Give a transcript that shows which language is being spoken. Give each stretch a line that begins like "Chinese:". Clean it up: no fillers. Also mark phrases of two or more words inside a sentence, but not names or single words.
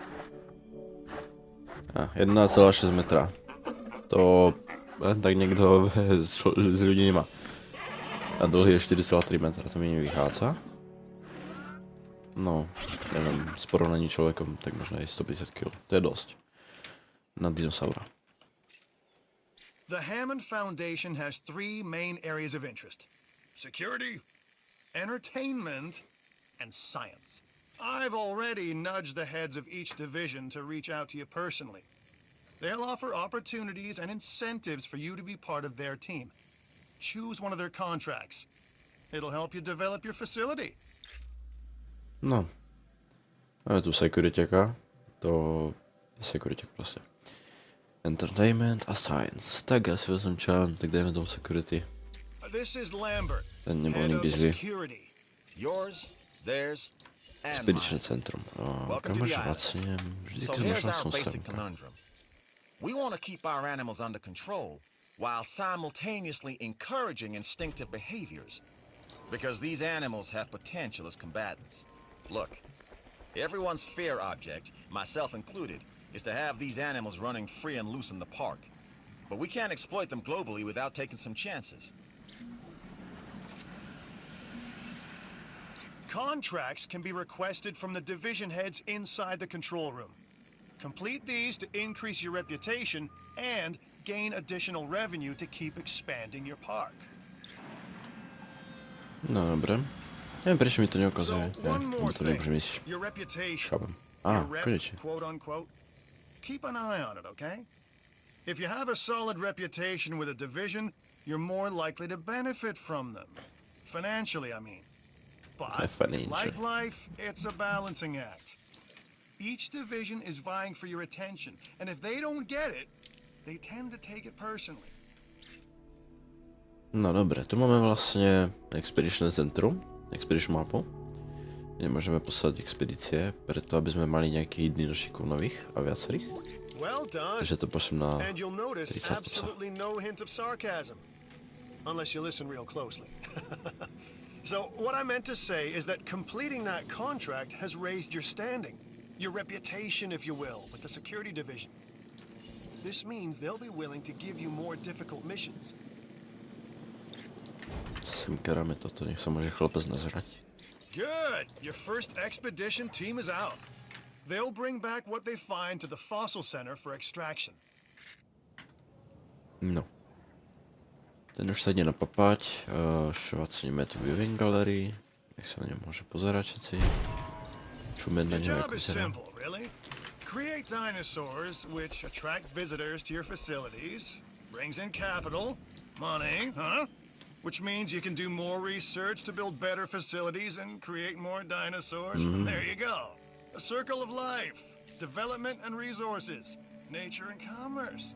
Slovak: 1,6 metra. To len tak niekto z ľudí nemá. A dlhý je 4,3 metra, to mi nevychádza. No, neviem, s porovnaním človekom, tak možno aj 150 kg. To je dosť. Na dinosaura.
English: The Hammond Foundation has 3 main areas of interest: security, entertainment, and science. I've already nudged the heads of each division to reach out to you personally. They'll offer opportunities and incentives for you to be part of their team. Choose one of their contracts. It'll help you develop your facility.
Slovak: No. Máme tu securityka. To je securityk proste. Entertainment a science. Tak ja si vezmem čan, tak dajme tomu security.
English: This is Lambert.
Slovak: Ten nebol
English: head
Slovak: nikdy
English: of
Slovak: zlý.
English: security. Yours, theirs, and
Slovak: Expedičné
English: mine.
Slovak: centrum.
English: Welcome
Slovak: Kam
English: to
Slovak: máš
English: the island.
Slovak: vlastne? Vždy
English: So
Slovak: keď
English: here's
Slovak: našla
English: our
Slovak: som
English: basic
Slovak: semka.
English: conundrum. We want to keep our animals under control while simultaneously encouraging instinctive behaviors. Because these animals have potential as combatants. Look, everyone's fear object, myself included, is to have these animals running free and loose in the park. But we can't exploit them globally without taking some chances. Contracts can be requested from the division heads inside the control room. Complete these to increase your reputation and gain additional revenue to keep expanding your park.
Slovak: No dobre. Neviem, prečo mi to
English: So,
Slovak: neukazuje.
English: one more
Slovak: To
English: thing.
Slovak: nemôžem ísť.
English: Your reputation.
Slovak: Chápem.
English: Your rep,
Slovak: Konečne.
English: quote unquote. Keep an eye on it, okay? If you have a solid reputation with a division, you're more likely to benefit from them. Financially, I mean. But, Financially. like life, it's a balancing act. Each division is vying for your attention, and if they don't get it, they tend to take it personally.
Slovak: No dobre, tu máme vlastne expedičné centrum, expedičnú mapu. Nemôžeme poslať expedície, preto aby sme mali nejakých dinošikov nových a viacerých.
English: Well done.
Slovak: Takže to pošlem na...
English: And you'll notice
Slovak: 30 psa.
English: absolutely no hint of sarcasm. Unless you listen real closely. So, what I meant to say is that completing that contract has raised your standing, your reputation, if you will, with the security division. This means they'll be willing to give you more difficult missions.
Slovak: Semka dáme toto, nech sa môže chlapec nazerať.
English: Good! Your first expedition team is out. They'll bring back what they find to the fossil center for extraction.
Slovak: No. Ten už sa ide napapať, švacníme tu
English: viewing gallery,
Slovak: nech sa na ňom môže pozerať všetci. Čumeť na
English: Your
Slovak: ňom
English: job
Slovak: ako
English: is
Slovak: teda.
English: simple, really. Create dinosaurs which attract visitors to your facilities, brings in capital, money, huh? Which means you can do more research to build better facilities and create more dinosaurs. There you go. A circle of life, development and resources, nature and commerce.